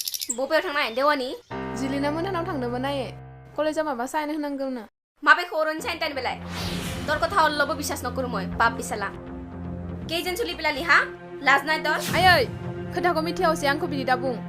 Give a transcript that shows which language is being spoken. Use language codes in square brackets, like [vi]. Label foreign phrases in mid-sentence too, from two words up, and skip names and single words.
[brx] बबेयाव थांनाय देवानि जिलिना मोनहानाव थांदोंमोन आये कलेजाव माबा साइन होनांगौनो माबे खर'नि साइन्टान बेलाय [as] তোর কথা অল্লব বিশ্বাস নকৰো মই পাপ বিছালা কেইজন চলি পেলালি হা লাজ নাই তোর [brx] आयै खोथाखौ मिथियावसै आंखौ बिदि दा बुं